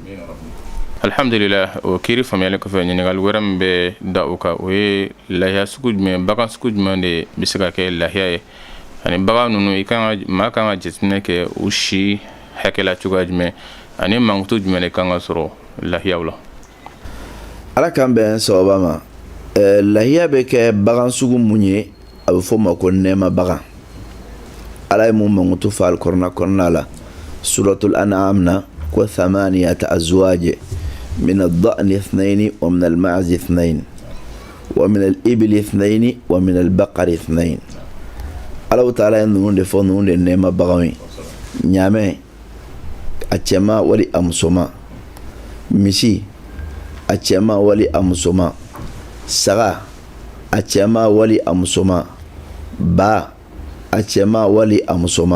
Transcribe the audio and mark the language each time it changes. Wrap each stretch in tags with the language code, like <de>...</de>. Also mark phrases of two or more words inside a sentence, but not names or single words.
<bm>Alhamdulillah, o kiri faamuyali kɔfɛ ɲininkali wɛrɛ min bɛ da o kan o ye lahiya sugu jumɛn, bagan sugu jumɛn de bɛ se ka kɛ lahiya ye, ani bagan ninnu maa kan ka jateminɛ kɛ u si hakɛla cogoya jumɛn, ani mankutu jumɛn de kan ka sɔrɔ lahiyaw la. Ala k'an bɛn sababa ma. Lahiya bɛ kɛ bagan sugu mun ye a bɛ fɔ ma ko nɛɛma bagan. Ala ye mun mankutu fɔ Alikɔrɔna kɔnɔna la suratul An'am na ko</bm> <ar>ثمانية أزواج من الضأن اثنين ومن المعز اثنين ومن الإبل اثنين ومن البقر اثنين.</ar> <bm>Ala ta'ala ye ninnu de fɔ, ninnu de nɛɛma baganw ye. Ɲaamɛ a cɛma wali a musoma, misi a cɛma wali a musoma, saga a cɛma wali a musoma, ba a cɛma wali a musoma.</bm>